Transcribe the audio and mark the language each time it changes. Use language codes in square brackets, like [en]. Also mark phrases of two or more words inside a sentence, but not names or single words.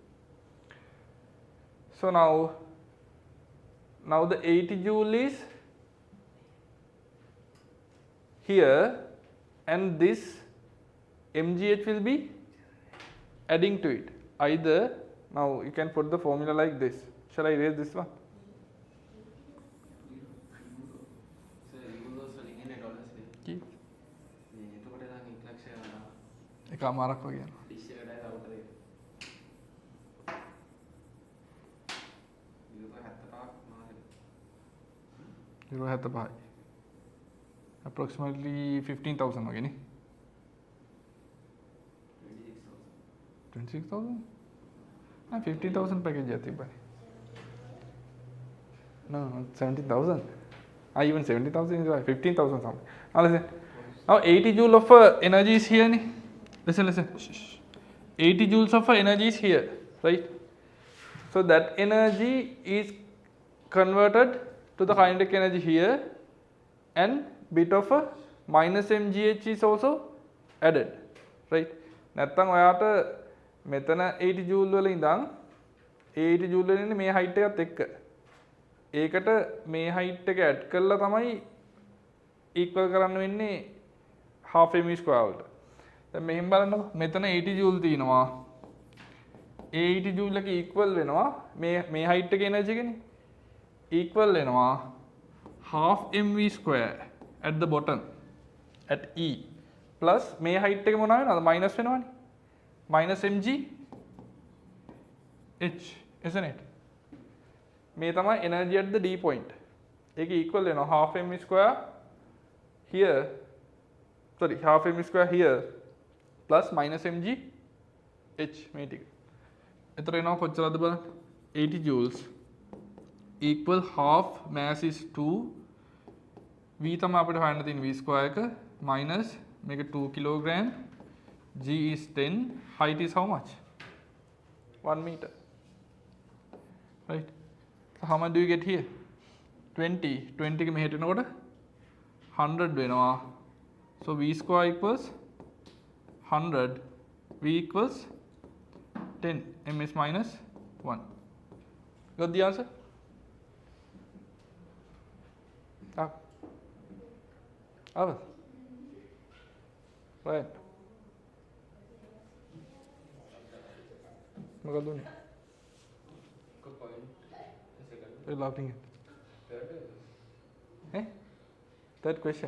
[en] So now the 80 joule is here, and this mgh will be adding to it. Either, now you can put the formula like this. Shall I erase this one? Keep. [si] එකමාරක් වගේ යනවා. €75. Approximately 15,000 වගේ නේ. 26,000? No, 15,000 package එකක් තිබ්බනේ. [en] No, 17,000. Even 70,000 is right. 15,000 something. Now listen. Now 80 joule of energy is here. Listen. 80 joules of energy is here, right? So that energy is converted to the kinetic energy here, and bit of a minus mgh is also added, right? [si] නැත්තම් ඔයාට මෙතන 80 joule වල ඉඳන් 80 joule වල ඉන්නේ මේ height එකත් එක්ක. ඒකට මේ height එක add කරලා තමයි equal කරන්න වෙන්නේ [en] half m square [si] වලට. දැන් මෙහෙම බලන්නකො. මෙතන 80 joule තියෙනවා. ඒ 80 joule එක equal වෙනවා මේ height එකේ energy එකනේ. [en] equal වෙනවා half mv square at the bottom at E plus [si] මේ height එක මොනවා වෙනවද? minus වෙනවනේ. [en] minus mg h, isn't it? [si] මේ තමයි [en] energy at the D point. ඒක equal වෙනවා half m square here, sorry, half m square here plus minus mg h [si] මේ ටික. එතකොට එනවා කොච්චරද බලන්න? [en] 80 joules equal half mass is 2, v [si] තමයි අපිට හොයන්න තියෙන [en] v square එක minus මේක 2 kilogram, g is 10, height is how much? 1 meter, right? So how much do you get here? [si] 20 එක මෙහෙට එනකොට 100 වෙනවා. [en] So v square equals 100, v equals 10, m is minus 1. Got the answer? Up. Right. [si] මොකද උනේ? [en] You're laughing at. Third question.